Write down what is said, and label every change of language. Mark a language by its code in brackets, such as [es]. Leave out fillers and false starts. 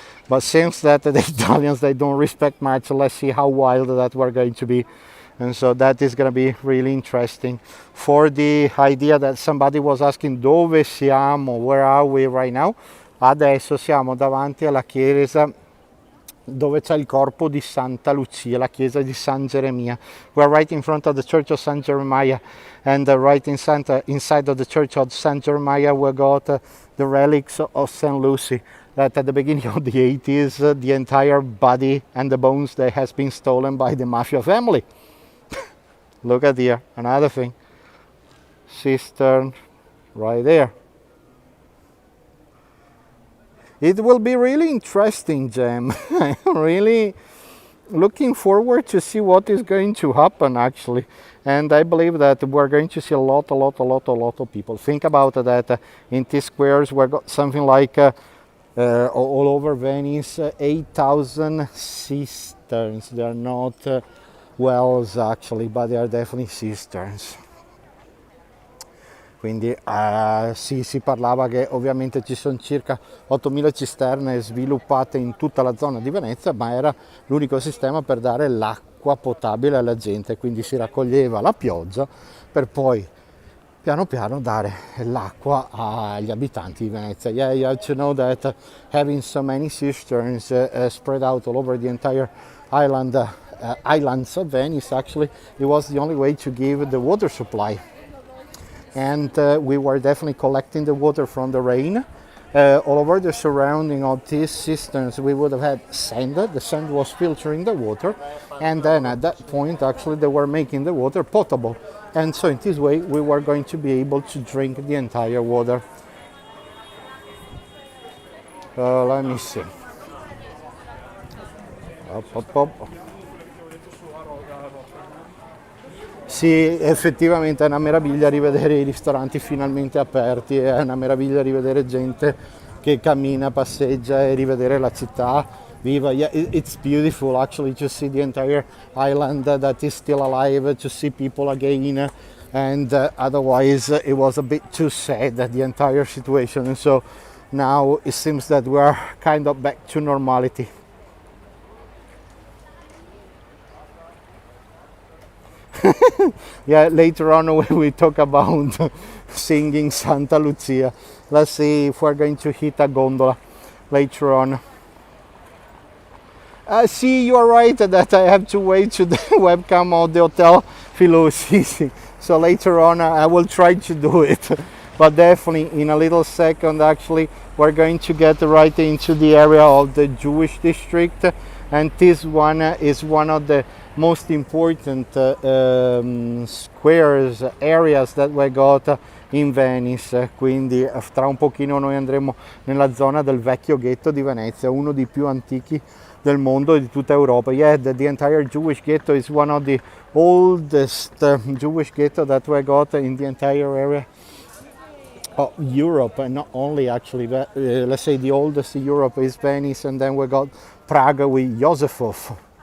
[en] But since that the Italians, they don't respect much, let's see how wild that we're going to be. And so that is going to be really interesting. For the idea that somebody was asking [it] dove siamo, [en] where are we right now? [it] Adesso siamo davanti alla chiesa dove c'è il corpo di Santa Lucia, la chiesa di San Geremia. [en] We're right in front of the church of San Jeremiah, and right inside of the church of San Jeremiah we got the relics of St. Lucy, that at the beginning of the 80s the entire body and the bones that has been stolen by the mafia family. Look at here, another thing, cistern right there. It will be really interesting, Jem. I'm really looking forward to see what is going to happen, actually. And I believe that we're going to see a lot of people. Think about that. In these squares, we've got something like all over Venice, 8,000 cisterns. They are not wells, actually, but they are definitely cisterns. [it] Quindi sì, si parlava che ovviamente ci sono circa 8.000 cisterne sviluppate in tutta la zona di Venezia, ma era l'unico sistema per dare l'acqua potabile alla gente, quindi si raccoglieva la pioggia per poi piano piano dare l'acqua agli abitanti di Venezia. [en] Yeah, you have to know that having so many cisterns spread out all over the entire islands of Venice, actually, it was the only way to give the water supply. And we were definitely collecting the water from the rain. All over the surrounding of these cisterns we would have had sand. The sand was filtering the water, and then at that point actually they were making the water potable, and so in this way we were going to be able to drink the entire water. Let me see. Up. [it] Sì, effettivamente è una meraviglia rivedere i ristoranti finalmente aperti, è una meraviglia rivedere gente che cammina, passeggia e rivedere la città viva. [en] Yeah, it's beautiful actually to see the entire island that is still alive, to see people again, and otherwise it was a bit too sad, the entire situation, and so now it seems that we are kind of back to normality. Yeah, later on when we talk about singing Santa Lucia, let's see if we're going to hit a gondola later on. See, you are right that I have to wait to the webcam of the Hotel Filosi. So later on I will try to do it, but definitely in a little second actually we're going to get right into the area of the Jewish district, and this one is one of the most important squares, areas that we got in Venice. [it] Quindi tra un pochino noi andremo nella zona del vecchio ghetto di Venezia, uno dei più antichi del mondo e di tutta Europa. [en] Yeah, the entire Jewish ghetto is one of the oldest Jewish ghetto that we got in the entire area of Europe, and not only actually, but let's say the oldest in Europe is Venice, and then we got Prague with Josefov.